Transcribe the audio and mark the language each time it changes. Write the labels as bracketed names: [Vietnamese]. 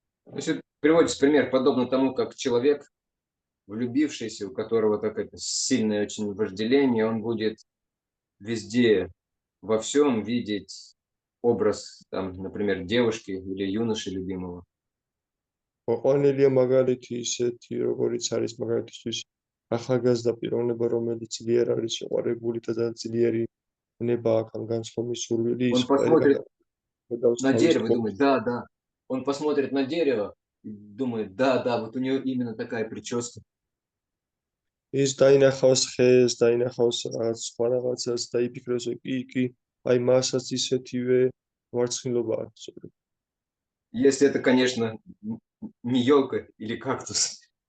[Russian] То есть приводится пример, подобно тому, как человек, влюбившийся, у которого такое сильное очень вожделение, он будет везде, во всем видеть образ, там, например, девушки или юноши любимого. [Georgian] მოყვანილია მაგალითი ისეთი, როგორიც არის მაგალითისთვის ახალგაზრდა პიროვნება, რომელიც ძლიერ არის შეყვარებული და ძლიერი ნება აქვს ამ განსხვავების სურვილი. [Russian] Он посмотрит на дерево и думает, да, да. Он посмотрит на дерево и думает, да, да, вот у нее именно такая прическа. [Georgian] ის დაინახავს ხეს, დაინახავს რაღაც სხვა რაღაცას და იფიქრებს, რომ კი, აი მასაც ისეთივე მარცხნილობა აქვს. [Russian] Если это, конечно, не елка или кактус.